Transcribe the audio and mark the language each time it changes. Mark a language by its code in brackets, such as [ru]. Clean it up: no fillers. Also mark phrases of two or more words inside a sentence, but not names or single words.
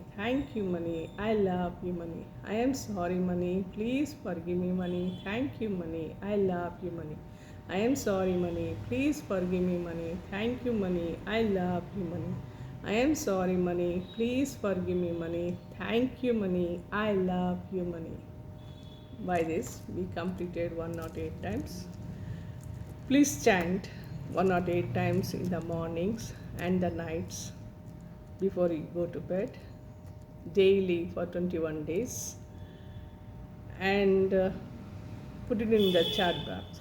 [en] Thank you, money. I love you, money. I am sorry, money. Please forgive me, money. Thank you, money. I love you, money. I am sorry, money. Please forgive me, money. Thank you, money. I love you, money. I am sorry, money. Please forgive me, money. Thank you, money. I love you, money. By this, we completed 108 times. Please chant 108 times in the mornings and the nights before you go to bed, daily for 21 days, and put it in the chat box.